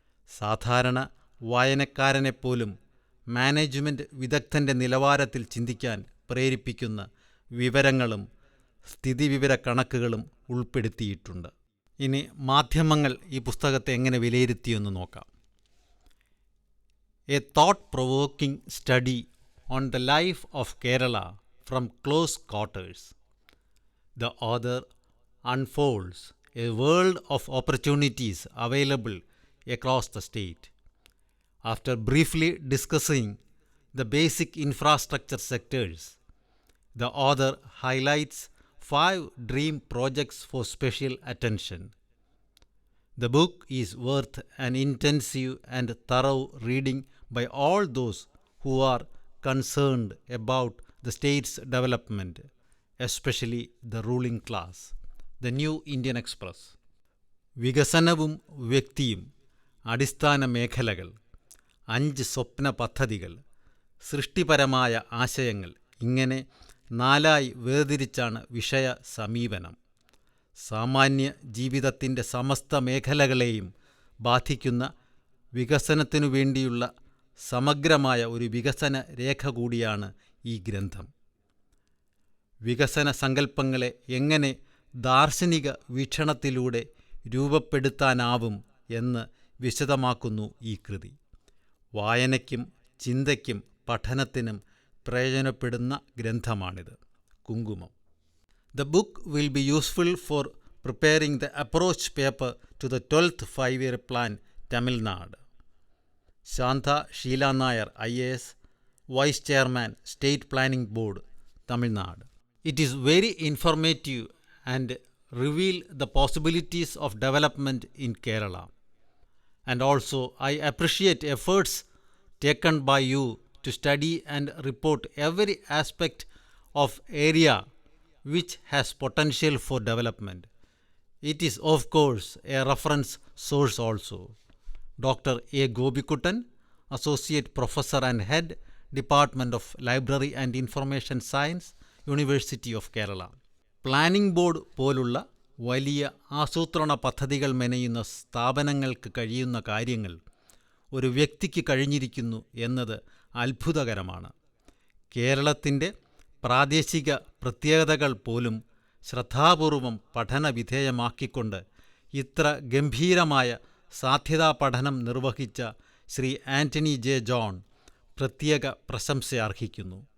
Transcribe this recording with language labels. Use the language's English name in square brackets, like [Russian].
[Malayalam] സാധാരണ വായനക്കാരനെപ്പോലും മാനേജ്മെൻറ്റ് വിദഗ്ധൻ്റെ നിലവാരത്തിൽ ചിന്തിക്കാൻ പ്രേരിപ്പിക്കുന്ന വിവരങ്ങളും സ്ഥിതിവിവര കണക്കുകളും ഉൾപ്പെടുത്തിയിട്ടുണ്ട്. ഇനി മാധ്യമങ്ങൾ ഈ പുസ്തകത്തെ എങ്ങനെ വിലയിരുത്തിയെന്ന് നോക്കാം. [English] A thought provoking study on the life of Kerala from close quarters. The author unfolds a world of opportunities available across the state. After briefly discussing the basic infrastructure sectors, the author highlights 5 dream projects for special attention. The book is worth an intensive and thorough reading by all those who are concerned about the state's development, especially the ruling class. The New Indian Express. [Malayalam] വികസനവും വ്യക്തിയും, അടിസ്ഥാന മേഖലകൾ, 5 സ്വപ്ന പദ്ധതികൾ, സൃഷ്ടിപരമായ ആശയങ്ങൾ, ഇങ്ങനെ 4 വേർതിരിച്ചാണ് വിഷയ സമീപനം. സാമാന്യ ജീവിതത്തിൻ്റെ സമസ്ത മേഖലകളെയും ബാധിക്കുന്ന വികസനത്തിനു വേണ്ടിയുള്ള സമഗ്രമായ ഒരു വികസന രേഖ കൂടിയാണ് ഈ ഗ്രന്ഥം. വികസന സങ്കല്പങ്ങളെ എങ്ങനെ ദാർശനിക വീക്ഷണത്തിലൂടെ രൂപപ്പെടുത്താനാവും എന്ന് വിശദമാക്കുന്നു ഈ കൃതി. വായനയ്ക്കും ചിന്തയ്ക്കും പഠനത്തിനും പ്രയോജനപ്പെടുന്ന ഗ്രന്ഥമാണിത്. കുങ്കുമം. [English] The book will be useful for preparing the approach paper to the 12th 5-year plan, Tamil Nadu. Shantha Sheela Nair, IAS, Vice Chairman, State Planning Board, Tamil Nadu. It is very informative and reveal the possibilities of development in Kerala. And also I appreciate efforts taken by you to study and report every aspect of area which has potential for development. It is of course a reference source also. Dr. A. Gobikuttan, Associate Professor and Head, Department of Library and Information Science, University of Kerala. [Malayalam] Planning board പോലുള്ള വലിയ ആസൂത്രണ പദ്ധതികൾ മെനയുന്ന സ്ഥാപനങ്ങൾക്ക് കഴിയുന്ന കാര്യങ്ങൾ ഒരു വ്യക്തിക്ക് കഴിഞ്ഞിരിക്കുന്നു എന്നത് അത്ഭുതകരമാണ്. കേരളത്തിൻ്റെ പ്രാദേശിക പ്രത്യേകതകൾ പോലും ശ്രദ്ധാപൂർവം പഠനവിധേയമാക്കിക്കൊണ്ട് ഇത്ര ഗംഭീരമായ സാധ്യതാ പഠനം നിർവഹിച്ച ശ്രീ ആൻ്റണി ജെ ജോൺ പ്രത്യേക പ്രശംസ അർഹിക്കുന്നു.